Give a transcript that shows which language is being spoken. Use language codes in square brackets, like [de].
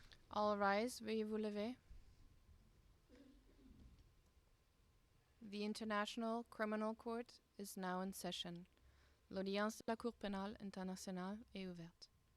[fr] All rise, veuillez vous lever. [en] The International Criminal Court is now in session. [fr] L'audience de la Cour pénale internationale est ouverte.